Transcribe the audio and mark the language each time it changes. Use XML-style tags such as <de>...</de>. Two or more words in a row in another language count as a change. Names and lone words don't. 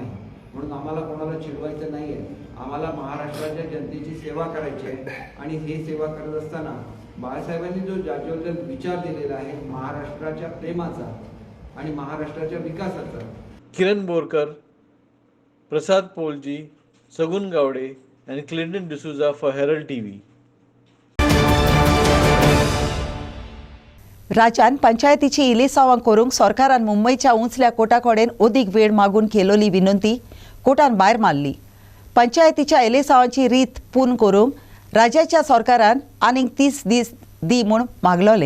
<mr>म्हणून आम्हाला कोणाला चिडवायचं नाही आहे. आम्हाला महाराष्ट्राच्या जनतेची सेवा करायची आहे, आणि हे सेवा करत असताना बाळासाहेबांनी जो ज्याच्याबद्दल विचार दिलेला आहे महाराष्ट्राच्या प्रेमाचा आणि महाराष्ट्राच्या विकासाचा.</mr> <en>किरण बोरकर, प्रसाद पोलजी, सगुन गावडे and Clinton D'Souza for Herald TV.</en> <kok>राज्यान पंचायतीची इलेसावां करूंक सरकारान मुंबईच्या उंचल्या कोर्टा कडेन ओदीक वेळ मागून केलोली विनंती कोर्टान भायर मारली. पंचायतीच्या इलेसावांची रीत पूर्ण करूंक राज्याच्या सरकारान आनीक 30 दीस दी म्हूण मागलोले.</kok>